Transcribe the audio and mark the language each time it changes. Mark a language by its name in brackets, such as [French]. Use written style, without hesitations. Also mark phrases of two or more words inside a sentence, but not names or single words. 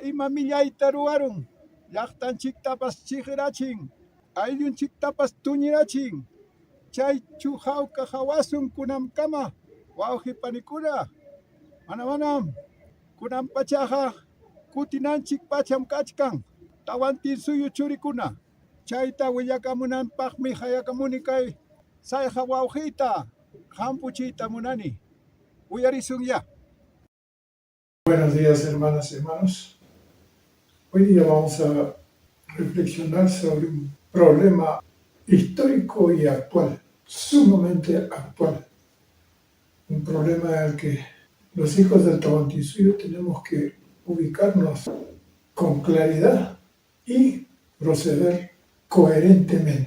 [Quechua] ima millayta ruwarun llaqtanchiktapas chiqirachin ayllunchiktapas tuñirachin chaychu hawka hawasun kunamkama wawqipanikuna manam kunan pachaqa kutinanchik pacham kachkan tawantin suyu churikuna chayta willakamunanpaqmi hayakamuni kay sayqa wawqiyta hampuchiyta munani uyarisunya. [Spanish] Buenos días, hermanas y hermanos. Hoy día vamos a reflexionar sobre un problema histórico y actual, sumamente actual. Un problema en el que los hijos del Tahuantinsuyo tenemos que ubicarnos con claridad y proceder coherentemente.